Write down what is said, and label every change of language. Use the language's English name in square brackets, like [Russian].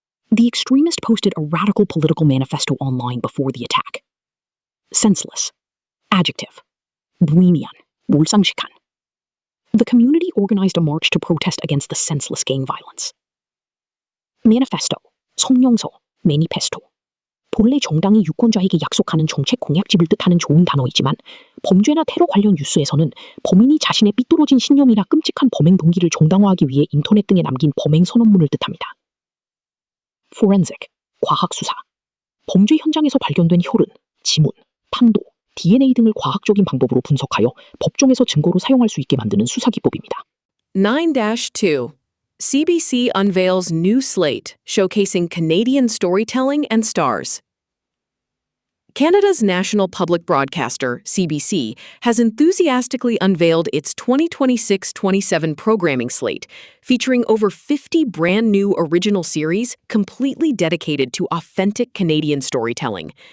[English] The extremist posted a radical political manifesto online before the attack. Senseless. Adjective. [Korean] 무의미한, 몰상식한. [English] The community organized a march to protest against the senseless gang violence. [Korean] Manifesto. 성명서, 매니페스토. 본래 정당이 유권자에게 약속하는 정책 공약집을 뜻하는 좋은 단어이지만 범죄나 테러 관련 뉴스에서는 범인이 자신의 삐뚤어진 신념이나 끔찍한 범행 동기를 정당화하기 위해 인터넷 등에 남긴 범행 선언문을 뜻합니다. [English] Forensic, [Korean] 과학수사. 범죄 현장에서 발견된 혈흔, 지문, 판도, DNA 등을 과학적인 방법으로 분석하여 법정에서 증거로 사용할 수 있게 만드는 수사기법입니다. 9-2. [English] CBC unveils new slate showcasing Canadian storytelling and stars. Canada's national public broadcaster, CBC, has enthusiastically unveiled its 2026-27 programming slate, featuring over 50 brand new original series completely dedicated to authentic Canadian storytelling.